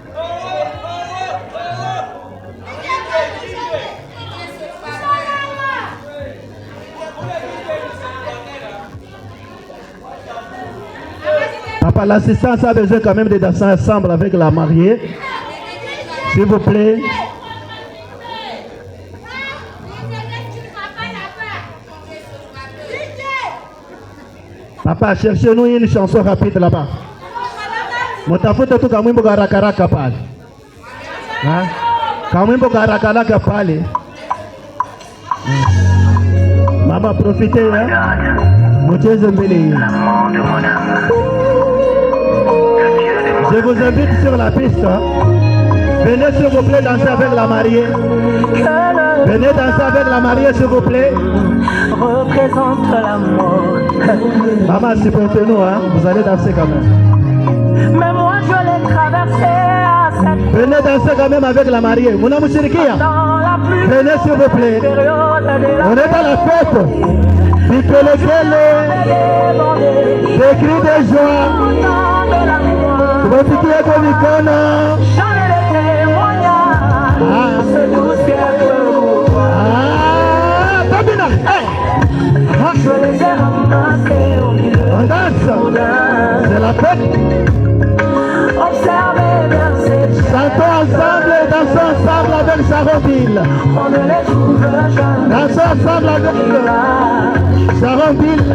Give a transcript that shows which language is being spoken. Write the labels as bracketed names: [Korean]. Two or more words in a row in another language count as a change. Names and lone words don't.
[French] Papa, l'assistance a besoin quand même de danser ensemble avec la mariée. S'il vous plaît. Papa, cherchez-nous une chanson rapide là-bas. [Swahili] Mutafuta tu kamwimbo garakaraka pale. Kamwimbo garakaraka pale. [French] Mama, profitez, hein. [Swahili] Mucheze mbele hii. [French] Je vous invite sur la piste. Venez s'il vous plaît danser avec la mariée. Venez danser avec la mariée s'il vous plaît. Représente l'amour. Maman, supportez-nous, hein. Vous allez danser quand même. Mais moi je l'ai traversé à cette Venez danser quand même avec la mariée. [Swahili] Mouna Mouchirikia. [French] dans la plus Venez s'il vous plaît. période de la On est à la fête. Bikelekele, des cris de joie. [Swahili] Tunapigia kwa mikono. [French] Tabina, on danse, c'est la fête. Chantons ensemble et dansons ensemble avec Sharonville. Dansons ensemble avec Sharonville.